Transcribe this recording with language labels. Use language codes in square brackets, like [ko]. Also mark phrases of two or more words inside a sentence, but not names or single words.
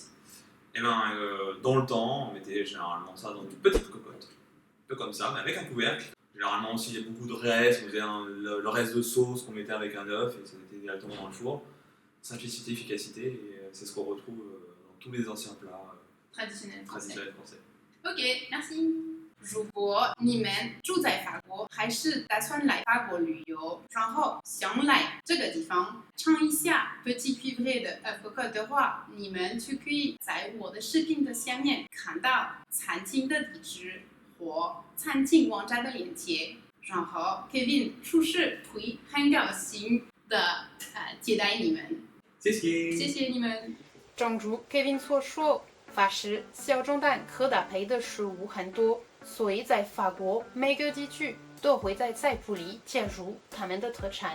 [fr] Eh bien, dans le temps, on mettait généralement ça dans une petite cocotte, un peu comme ça, mais avec un couvercle. Généralement aussi, il y a beaucoup de restes, on faisait le reste de sauce qu'on mettait avec un œuf et ça mettait directement dans le four. Simplicité, efficacité, et c'est ce qu'on retrouve dans tous les anciens plats traditionnels français. OK, merci. [zh] 如果你们住在法国，还是打算来法国旅游，然后想来这个地方尝一下 Petit Cuivré 的 [fr] œuf cocotte [zh] 的话，你们就可以在我的视频的下面看到餐厅的地址或餐厅网站的链接，然后 Kevin 厨师会很高兴的接待你们。谢谢，谢谢你们。正如 Kevin 所说，法式小蒸蛋可搭配的食物很多，所以在法国每个地区都会在菜谱里加入他们的特产。